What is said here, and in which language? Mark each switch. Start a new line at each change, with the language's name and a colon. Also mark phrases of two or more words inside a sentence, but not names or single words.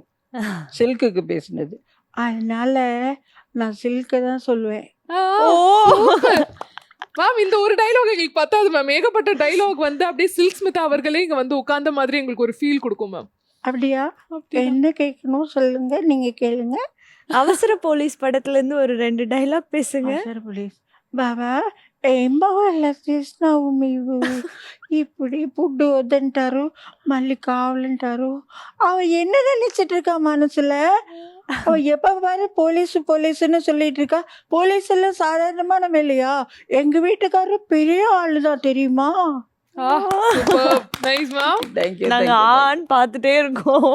Tamil: சில்க்குக்கு பேசினது, அதனால நான் சில்கை தான் சொல்லுவேன். மேம், இந்த ஒரு டைலாக் எங்களுக்கு பத்தாது மேம். ஏகப்பட்ட டைலாக் அப்படியே சில்க் ஸ்மிதா அவர்களே இங்க உட்கார்ந்த மாதிரி எங்களுக்கு ஒரு ஃபீல் கொடுக்கும் மேம். அப்படியா? என்ன கேட்கணும் சொல்லுங்க, நீங்க கேளுங்க. அவசர போலீஸ் படத்துல இருந்து ஒரு 2 டைலாக் பேசுங்க.
Telugu: అవసర పోలీస్ బాబా ఏం బాబా అలా చేసినావు నీవు?
Tamil: இப்படி புட்டு
Telugu: వద్దంటారు, మళ్ళీ కావాలంటారు.
Tamil: அவ என்ன நினைச்சிட்டு இருக்கா மனசுல? அவ எப்ப பாரு போலீஸ் போலீஸ்ன்னு சொல்லிட்டு இருக்கா. போலீஸ் எல்லாம் சாதாரணமான வேலையா? எங்க வீட்டுக்காரரு பெரிய ஆளுதான் தெரியுமா?
English: Nice ma'am.
Tamil: நாங்க ஆன் பார்த்துட்டே இருக்கோம்.